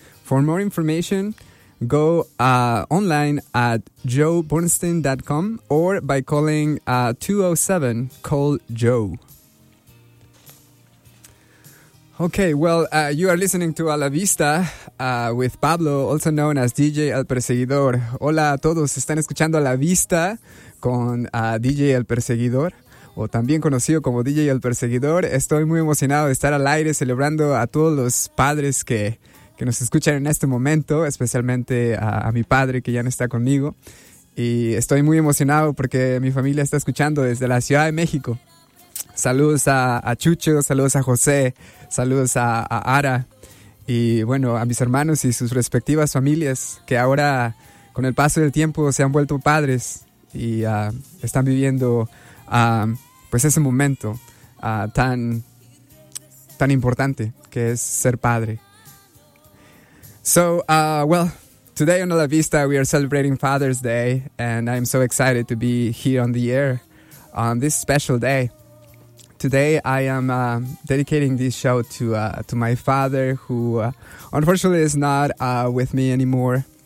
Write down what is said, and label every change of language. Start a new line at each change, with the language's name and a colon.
English: For more information, go online at joebornstein.com or by calling 207, call Joe. Okay, well, you are listening to A La Vista with Pablo, also known as DJ El Perseguidor.
Spanish: Hola a todos, están escuchando A La Vista con DJ El Perseguidor, o también conocido como DJ El Perseguidor. Estoy muy emocionado de estar al aire celebrando a todos los padres que nos escuchan en este momento, especialmente a mi padre que ya no está conmigo. Y estoy muy emocionado porque mi familia está escuchando desde la Ciudad de México. Saludos a Chucho, saludos a José, saludos a Ara y bueno, a mis hermanos y sus respectivas familias que ahora con el paso del tiempo se han vuelto padres y están viviendo pues ese momento tan importante que es ser padre.
English: So, well, today on La Vista we are celebrating Father's Day and I'm so excited to be here on the air on this special day. Today I am dedicating this show to my father, who unfortunately is not with me anymore.